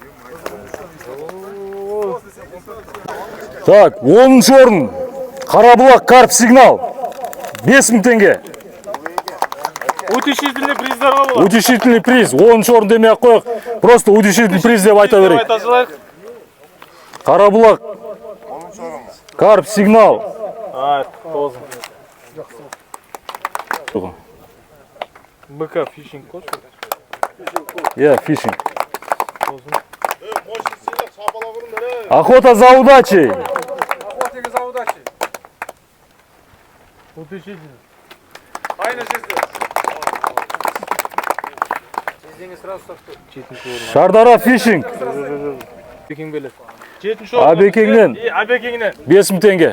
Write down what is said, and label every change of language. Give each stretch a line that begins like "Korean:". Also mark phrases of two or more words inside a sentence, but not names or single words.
Kazakh: Так, 10-ші орын. Қарабұлақ Карп Сигнал. 5 мың теңге.
Russian: Утешительный приздар
Kazakh: болады.
Russian: Утешительный приз.
Kazakh: 10-ші орын демей ақ қояқ.
Russian: Просто утешительный приз
Kazakh: деп айта берейік. Қарабұлақ Карп Сигнал. БК фишинг код.
Russian: Фишинг. Охота за удачей.
Kazakh: Утешительный. Шардара Фишинг. Абекеңнен 5 мың теңге.